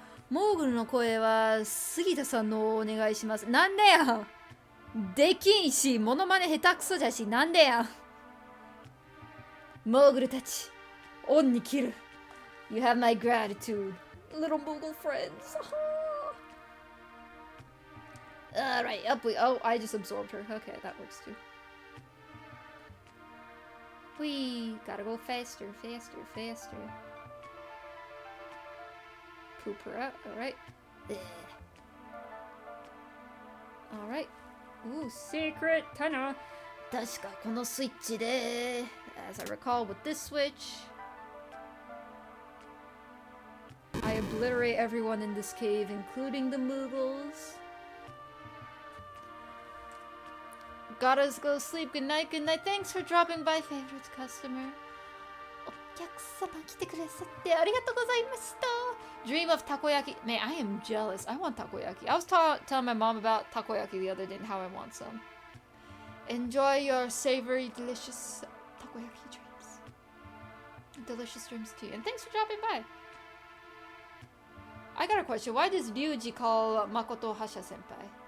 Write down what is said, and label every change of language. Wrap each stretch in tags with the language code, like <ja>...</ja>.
<ja>モーグルの声は杉田さんのお願いします。なんでやできんし、モノマネ下手くそじゃし、なんでやモーグルたち、オンに切る。</ja> <en>You have my gratitude, little Moogle friends. Alright, up we. Oh, I just absorbed her. Okay, that works too. We gotta go faster, faster, faster. Poop her out. Alright. Alright. Ooh, secret tunnel.</en> <ja>確かこのスイッチで</ja> <en>As I recall with this switch, I obliterate everyone in this cave, including the Moogles. Gotta go sleep. Good night, good night. Thanks for dropping by, favorite customer.</en> <ja>お客様来てくださってありがとうございました。</ja> <en>Dream of takoyaki. Man, I am jealous. I want takoyaki. I was telling my mom about takoyaki the other day and how I want some. Enjoy your savory, delicious takoyaki dreams. Delicious dreams to you. And thanks for dropping by. I got a question. Why does Ryuji call Makoto Hasha senpai?</en>